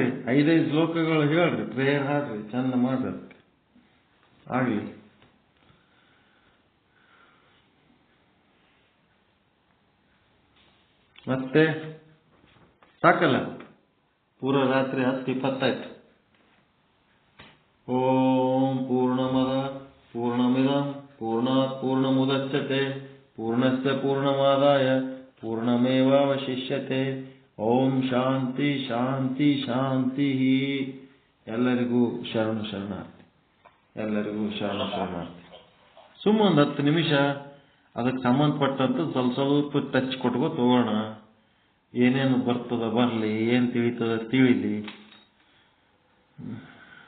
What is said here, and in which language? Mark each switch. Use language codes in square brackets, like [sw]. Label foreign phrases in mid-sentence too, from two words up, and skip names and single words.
[kn] 5 ಶ್ಲೋಕಗಳು ಹೇಳ್ರಿ, ಪ್ರೇಯರ್ ಹಾಡ್ರಿ, ಚಂದ ಮಾಡ್ರಿ, ಆಗ್ಲಿ. ಮತ್ತೆ ಸಾಕಲ್ಲ, ಪೂರ ರಾತ್ರಿ 10:20 [sa] ಓಂ ಪೂರ್ಣಮದ ಪೂರ್ಣಮಿದಂ ಪೂರ್ಣಾತ್ ಪೂರ್ಣಮುದಚ್ಯತೆ ಪೂರ್ಣಸ್ಯ ಪೂರ್ಣಮಾದಾಯ ಪೂರ್ಣಮೇವಾವಶಿಷ್ಯತೆ. ಓಂ ಶಾಂತಿ ಶಾಂತಿ ಶಾಂತಿ. [kn] ಎಲ್ಲರಿಗೂ ಶರಣಾರ್ಥಿ. ಎಲ್ಲರಿಗೂ ಶರಣಾರ್ಥಿ. ಸುಮ್ಮ ಒಂದು 10 ನಿಮಿಷ ಅದಕ್ಕೆ ಸಂಬಂಧಪಟ್ಟಂತ ಸ್ವಲ್ಪ ಟಚ್ ಕೊಟ್ಕೋ ತಗೋಣ. ಏನೇನು ಬರ್ತದ ಬರಲಿ, ಏನು ತಿಳಿತದ ತಿಳಿಲಿ.